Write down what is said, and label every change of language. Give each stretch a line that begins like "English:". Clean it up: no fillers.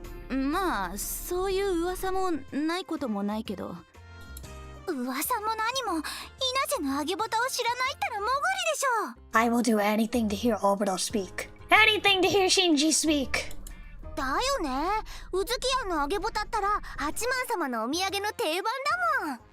Japanese: まあそういう噂もないこともないけど。噂も何も稲瀬の揚げボタを知らないったらもぐりでしょ。
English: I will do anything to hear Obito speak. Anything to hear Shinji speak.
Japanese: だよね。うずき屋の揚げボタったら八幡様のお土産の定番だもん。